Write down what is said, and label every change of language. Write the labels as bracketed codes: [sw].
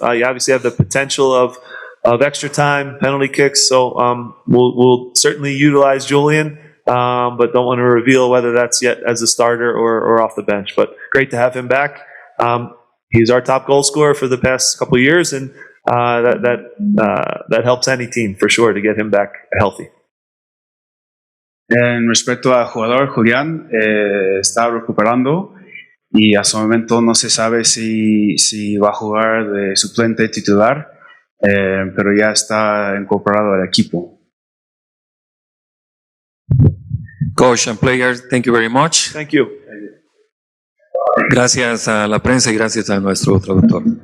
[en] You obviously have the potential of extra time, penalty kicks, so we'll certainly utilize Julian, but don't want to reveal whether that's yet as a starter or off the bench. But great to have him back. He's our top goal scorer for the past couple of years, and that helps any team for sure to get him back healthy. [es] En respecto al jugador, Julián está recuperando y a su momento no se sabe si va a jugar de suplente titular, pero ya está incorporado al equipo. [en] Coach and players, thank you very much. Thank you. [es] Gracias a la prensa y gracias a nuestro traductor.